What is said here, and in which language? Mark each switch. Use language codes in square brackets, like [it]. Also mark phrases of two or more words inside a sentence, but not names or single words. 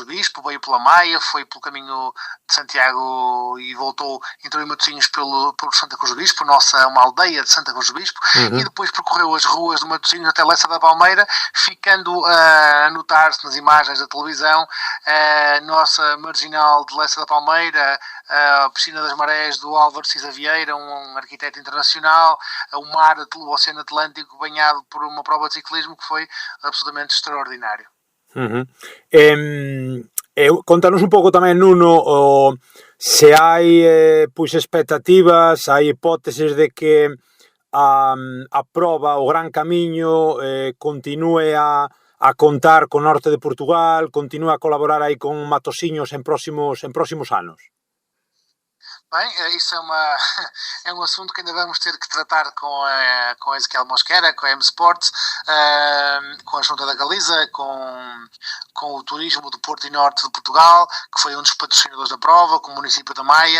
[pt] Bispo, veio pela Maia, foi pelo caminho de Santiago e entrou em Matosinhos por Santa Cruz do Bispo, uma aldeia de Santa Cruz do Bispo, e depois percorreu as ruas de Matosinhos até Lessa da Palmeira, ficando a notar-se nas imagens da televisão a nossa marginal de Lessa da Palmeira, a Piscina das Marés do Álvaro Cisa Vieira, um arquiteto internacional, o Oceano Atlântico banhado por uma prova de ciclismo que foi absolutamente extraordinário. [gl] Contanos un pouco tamén, Nuno, se hai expectativas, hai hipóteses de que a prova, o Gran Camiño, continue a contar co norte de Portugal, continue a colaborar aí con Matosinhos en próximos anos? [pt] Bem, isso é um assunto que ainda vamos ter que tratar com a Ezequiel Mosquera, com a M-Sports, com a Junta da Galiza, com o Turismo do Porto e Norte de Portugal, que foi um dos patrocinadores da prova, com o município da Maia.